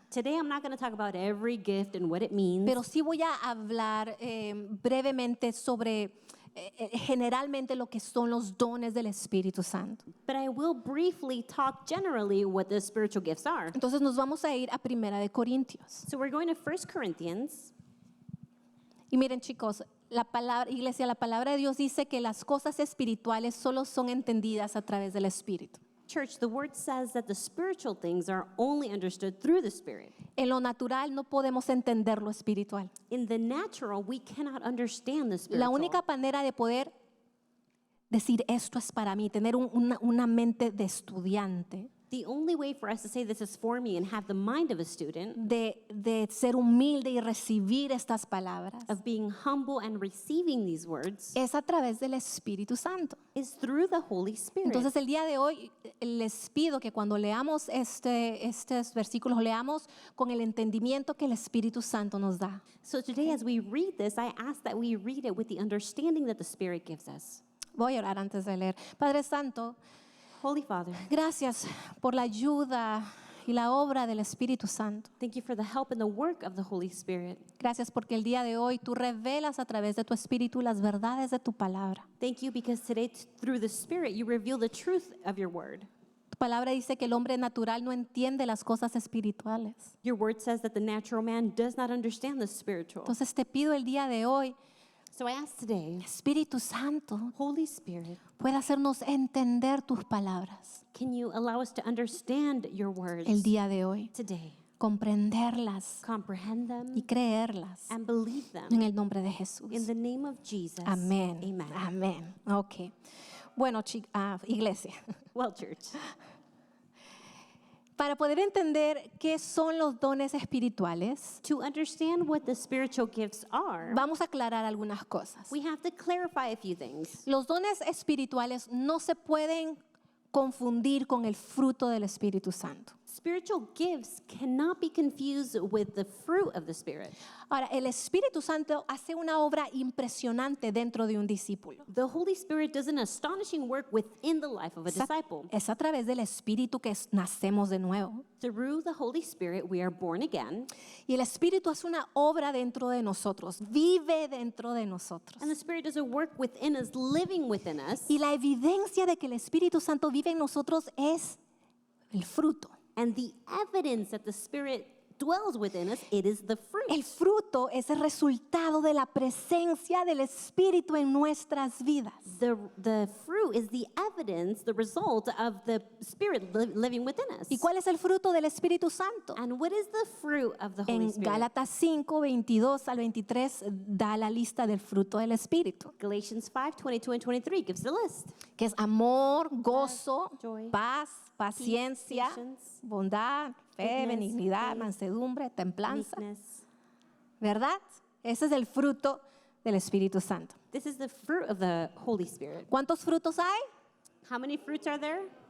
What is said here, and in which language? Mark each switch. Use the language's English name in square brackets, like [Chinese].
[English] Today I'm not going to talk about every gift and what it means, [Spanish] Pero sí voy a hablar brevemente sobre generalmente lo que son los dones del Espíritu Santo. [English] But I will briefly talk generally what the spiritual gifts are. [Spanish] Entonces nos vamos a ir a Primera de Corintios. [English] So we're going to 1 Corinthians. [Spanish] Y miren chicos, la palabra, iglesia, la palabra de Dios dice que las cosas espirituales solo son entendidas a través del Espíritu. [English] Church, the word says that the spiritual things are only understood through the Spirit. [Spanish] En lo natural no podemos entender lo espiritual. [English] In the natural, we cannot understand the spiritual. [Spanish] La única manera de poder decir esto es para mí, tener una mente de estudiante, [English] The only way for us to say this is for me and have the mind of a student, [Spanish] de ser humilde y recibir estas palabras, [English] of being humble and receiving these words, [Spanish] es a través del Espíritu Santo. [English] is through the Holy Spirit. [Spanish] Entonces el día de hoy les pido que cuando leamos estos versículos, leamos con el entendimiento que el Espíritu Santo nos da. [English] So today as we read this, I ask that we read it with the understanding that the Spirit gives us. [Spanish] Voy a orar antes de leer. Padre Santo, [English] Holy Father, [Spanish] gracias por la ayuda y la obra del Espíritu Santo. [English] thank you for the help and the work of the Holy Spirit. [Spanish] Gracias porque el día de hoy tú revelas a través de tu Espíritu las verdades de tu palabra. [English] Thank you because today through the Spirit you reveal the truth of your word. [Spanish] Tu palabra dice que el hombre natural no entiende las cosas espirituales. [English] Your word says that the natural man does not understand the spiritual. [Spanish] Entonces te pido el día de hoy, [English] So I ask today, [Spanish] Espíritu Santo, [English] Holy Spirit, [Spanish] pueda hacernos entender tus palabras [English] can you allow us to understand your words [Spanish] el día de hoy, [English] today, [Spanish] comprenderlas [English] comprehend them, [Spanish] y creerlas [English] and believe [Spanish] en [English] them [Spanish] el nombre de Jesús. [English] in the name of Jesus. [Spanish] Amén. [English] Amen. [Spanish] Amén. Ok. Bueno, iglesia, [English] Well, church, [Spanish] para poder entender qué son los dones espirituales, [English] to understand what the spiritual gifts are, [Spanish] vamos a aclarar algunas cosas. [English] we have to clarify a few things. [Spanish] Los dones espirituales no se pueden confundir con el fruto del Espíritu Santo. [English] Spiritual gifts cannot be confused with the fruit of the Spirit. [Spanish] Ahora, el Espíritu Santo hace una obra impresionante dentro de un discípulo. [English] The Holy Spirit does an astonishing work within the life of a disciple. [Spanish] Es a través del Espíritu que nacemos de nuevo. [English] Through the Holy Spirit, we are born again, [Spanish] Y el Espíritu hace una obra dentro de nosotros, vive dentro de nosotros. [English] and the Spirit does a work within us, living within us. [Spanish] Y la evidencia de que el Espíritu Santo vive en nosotros es el fruto. [English] And the evidence that the Spirit dwells within us, it is the fruit. [Spanish] El fruto es el resultado de la presencia del Espíritu en nuestras vidas. [English] The fruit is the evidence, the result of the Spirit living within us. [Spanish] ¿Y cuál es el fruto del Espíritu Santo? [English] And what is the fruit of the Holy [Spanish] En [English] Spirit? [Spanish] Gálatas 5, 22 al 23 da la lista del fruto del Espíritu, [English] Galatians 5, 22 and 23 gives the list. [Spanish] que es amor, gozo, [English] joy, [Spanish] paz, paciencia, [English] patience, [Spanish] bondad, fe, [English] goodness, [Spanish] benignidad, [English] faith, [Spanish] mansedumbre, templanza. [English] Meekness. [Spanish] ¿Verdad? Ese es el fruto del Espíritu Santo. [English] This is the fruit of the Holy Spirit. [Spanish] ¿Cuántos frutos hay? [English] How many fruits are there?